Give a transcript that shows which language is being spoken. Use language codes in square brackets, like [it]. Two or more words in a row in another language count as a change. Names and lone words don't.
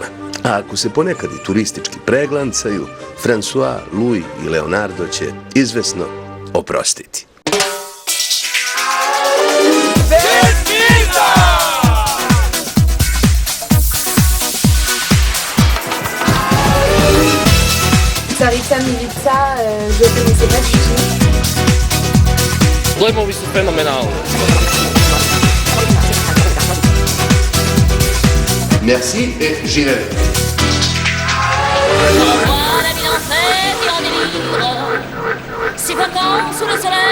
[sr] A ako se ponekad i turistički preglancaju, François, Louis i Leonardo će izvesno oprostiti. [fr] Carica Milica, je ne connaissais pas du tout. [sr] Dojmovi su fenomenalni. [fr] Merci et j'y vais. La vie en fête et en délire. Ces vacances sous le soleil.